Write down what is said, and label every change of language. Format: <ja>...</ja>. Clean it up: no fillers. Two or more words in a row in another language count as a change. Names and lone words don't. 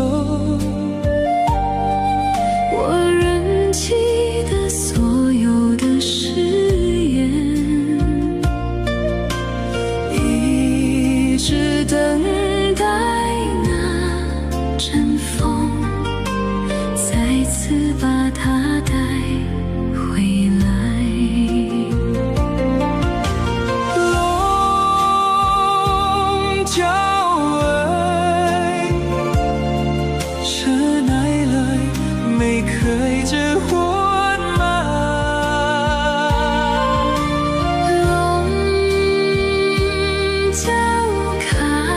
<zh>我仍记得所有的誓言一直等待那阵风再次把它带回来</zh> <th>ลมเจ้าเอ่ยเธอไหนเลยไม่เคยจะหวนมา ลมเจ้าขา</th>